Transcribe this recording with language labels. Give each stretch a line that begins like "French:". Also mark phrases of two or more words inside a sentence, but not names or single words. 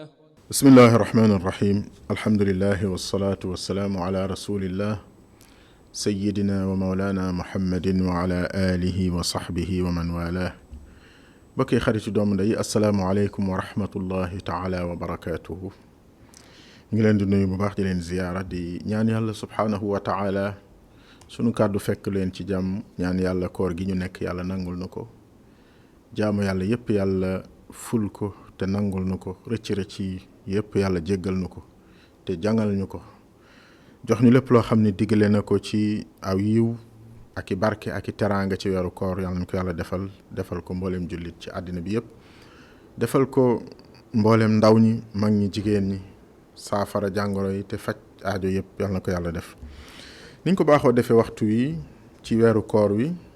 Arabic: بسم الله الرحمن الرحيم الحمد لله والصلاة والسلام على رسول الله سيدنا ومولانا محمد وعلى آله وصحبه ومن والاه بكي خريج دوم داي السلام عليكم ورحمة الله تعالى وبركاته
Wolof: ngi leen di nuyu bu baax di leen ziyaara di ñaan yàlla
Arabic: سبحانه وتعالى
Wolof: sunu kàddu fekk leen ci jàmm ñaan yàlla koor gi ñu nekk yàlla nangul na ko jaamu yàlla yépp yàlla ful ko te nangul na ko rëcc yépp yàlla jéggal na ko te jàngal ñu ko jox ñu lépp loo xam ne diggale na ko ci aw yiw ak i barke ak i teraanga ci weeru koor yàlla ñu ko yàlla defal ko mboolem jullit ci àddina bi yépp defal ko mboolem ndaw ñi mag ñi jigéen ñi saafara jàngoro yi te faj aajo yépp yàlla na ko yàlla def niñ ko baaxoo defee waxtu wi ci weeru koor wi